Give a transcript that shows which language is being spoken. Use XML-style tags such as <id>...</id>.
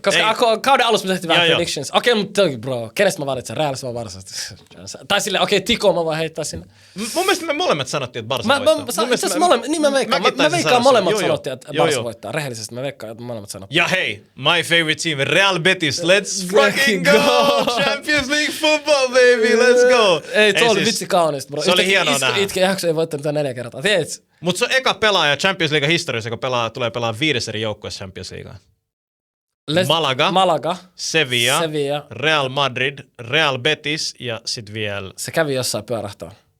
<fi>Koska kauden alussa me tehtiin vähän predictions. Okei, mutta bro, kenestä mä valitsen? Realista vai Barcasta? Tai silleen, okei, Tiko mä voin heittää sinne. Mun mielestä me molemmat sanottiin, että Barca voittaa. Niin mä veikkaan. Mä veikkaan molemmat sanottiin, että Barca voittaa. Rehellisesti mä veikkaan, että molemmat sanottiin.</fi> <en>Ja hei, my favorite team, Real Betis, let's fucking go! Champions League football, baby, let's go!</en> <fi>Ei, tuo oli vitsi kaunista, bro. Se oli hienoa nähdä. Itke jakso ei voittanut 4 kertaa, tiedätkö? Mut se on eka pelaaja Champions League historiassa, joka tulee pelaamaan 5 eri joukkueessa Champions Leaguea. Malaga, Sevilla, Real Madrid, Real Betis ja sit vielä... Se kävi jossain pyörähtää.</fi>